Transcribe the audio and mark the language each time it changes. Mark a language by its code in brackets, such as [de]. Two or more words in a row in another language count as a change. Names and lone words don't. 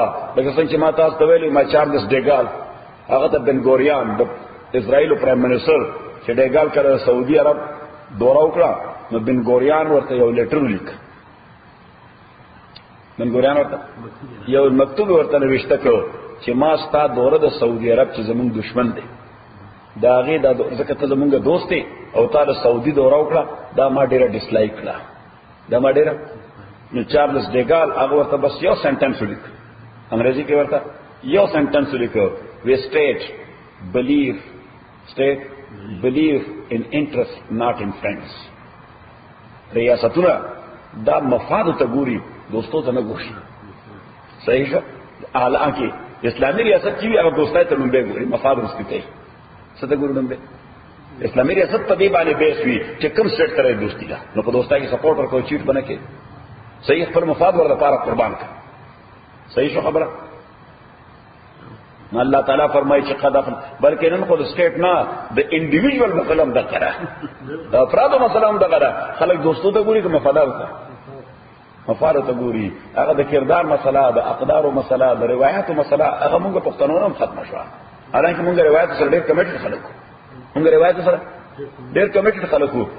[ps] لکه څنګه چې ما تاسو ته ویلي ما چارلس ډیګال هغه ته بن ګوریان د اسرائیل [en] prime minister [ps] چې ډیګال کړه سعودي عرب دورہ وکړه، نو بن ګوریان ورته یو لیټر لیک، بن ګوریان ورته یو مکتوب ورته نوشته کړ چې ما ستا دوره د سعودي عرب چې زمونږ دشمن دی، دا غي دا ځکه ته زمونږ دوست دی او تا د سعودي دورہ وکړه، دا ما ډیره ډیسلایک کړه، دا ما ډیره. نو چارلس ډیګال هغه ورته بس یو سنټنس ولیک، انګریزي کې ورته یو سنټنس ولیکو، [en] وی state believe in interest not in friends. [ps] ریاستونه دا مفاد ته ګوري، دوستو ته نه ګوري. صحیح شه؟ حالانکه اسلامي ریاست چې هغه دوستای ته لومبه ګوري، مفاد رسته کوي. څه ته ګوري لومبه؟ اسلامي ریاست په دې باندې بیس وی چې کوم سټ سره دوستی ده، نو په دوستای کې سپورټ ورکو، چیټ بنه کې. صحیح پر مفاد ور لپاره قربان کړ. صحیح شو خبره؟ اللہ تعالیٰ فرمائی چې قد بلکې نن خو د سټیټ نه د انډیویجوال مسله هم دغه ده، د افرادو مسله هم دغه ده. خلک دوستو ته ګوري که مفادات ته؟ مفاد ته ګوري. هغه د کردار مسله، د اقدارو مسله، د روایتو مسله، هغه موږ پښتنو هم ختم شوه. حالانکه موږ روایت سره ډېر کمیټډ خلک، موږ روایت سره ډېر کمیټډ خلک وو.